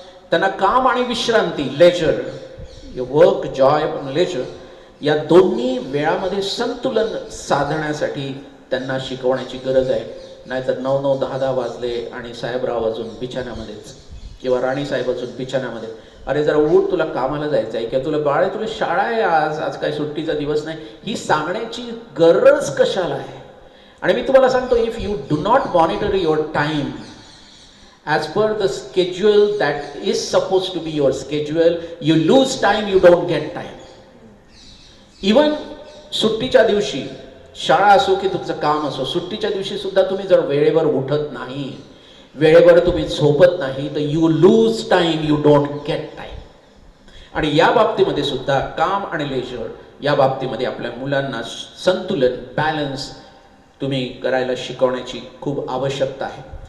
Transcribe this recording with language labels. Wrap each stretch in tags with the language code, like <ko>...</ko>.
<mr>त्यांना काम आणि विश्रांती, लेजर, वर्क, जॉय, लेजर, या दोन्ही वेळामध्ये संतुलन साधण्यासाठी त्यांना शिकवण्याची गरज आहे। नाहीतर 9-9, 10-10 वाजले आणि साहेबराव अजून बिछाण्यामध्येच, किंवा राणीसाहेब अजून बिछाण्यामध्ये, अरे जरा उठ, तुला कामाला जायचं आहे, किंवा तुला बाळ आहे, तुला शाळा आहे, आज काही सुट्टीचा दिवस नाही, ही सांगण्याची गरज कशाला आहे। आणि मी तुम्हाला सांगतो,</mr> <en>If you do not monitor your time as per the schedule that is supposed to be your schedule, you lose time, you don't get time.</en> <mr>Even सुट्टीच्या दिवशी, शाळा असो की तुमचं काम असो, सुट्टीच्या दिवशी सुद्धा तुम्ही जर वेळेवर उठत नाही, वेळेवर तुम्ही झोपत नाही, तर</mr> <en>You lose time, you don't get time.</en> <mr>आणि या बाबतीमध्ये सुद्धा काम आणि लेजर या बाबतीमध्ये आपल्या मुलांना संतुलन, बॅलन्स तुम्ही करायला शिकवण्याची खूप आवश्यकता आहे।</mr>